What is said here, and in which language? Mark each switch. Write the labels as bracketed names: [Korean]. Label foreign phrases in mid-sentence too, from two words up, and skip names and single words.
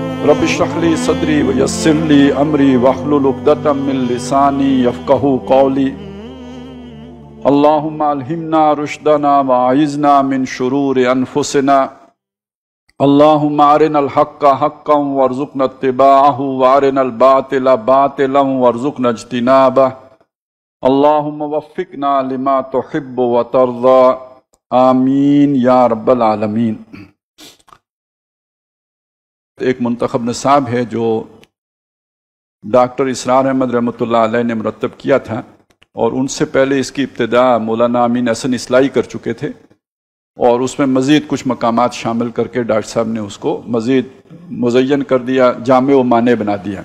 [Arabic] رب اشرح لي صدري ويسر لي أمري واحلل عقدة من لساني يفقهوا قولي. اللهم ألهمنا رشدنا وأعذنا من شرور أنفسنا. اللهم أرنا الحق حقا وارزقنا اتباعه وأرنا الباطل باطلا وارزقنا اجتنابه. اللهم وفقنا لما تحب وترضى. آمين يا رب العالمين. [Urdu] ایک منتخب نصاب ہے جو ڈاکٹر اسرار احمد [Arabic] رحمة الله عليه [Urdu] نے مرتب کیا تھا، اور ان سے پہلے اس کی ابتدا مولانا امین حسن اصلاحی کر چکے تھے، اور اس میں مزید کچھ مقامات شامل کرکے ڈاکٹر صاحب نے اس کو مزید مزین کر دیا، جامع و مانع بنا دیا.